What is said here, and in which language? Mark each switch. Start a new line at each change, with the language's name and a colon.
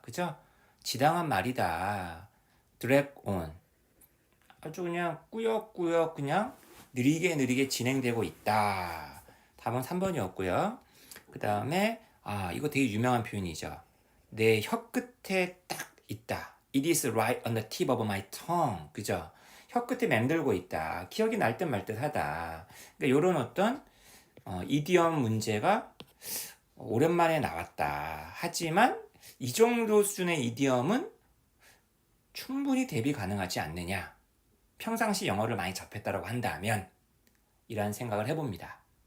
Korean: 그죠? 지당한 말이다. drag on. 아주 그냥 꾸역꾸역 그냥 느리게 진행되고 있다. 답은 3번이었고요. 그 다음에 이거 되게 유명한 표현이죠. 내 혀끝에 딱 있다.
English: It is right on the tip of my tongue.
Korean: 그죠? 혀끝에 맴돌고 있다. 기억이 날 듯 말 듯 하다. 그러니까 이런 어떤 이디엄 문제가 오랜만에 나왔다. 하지만 이 정도 수준의 이디엄은 충분히 대비 가능하지 않느냐. 평상시 영어를 많이 접했다고 한다면 이란 생각을 해봅니다.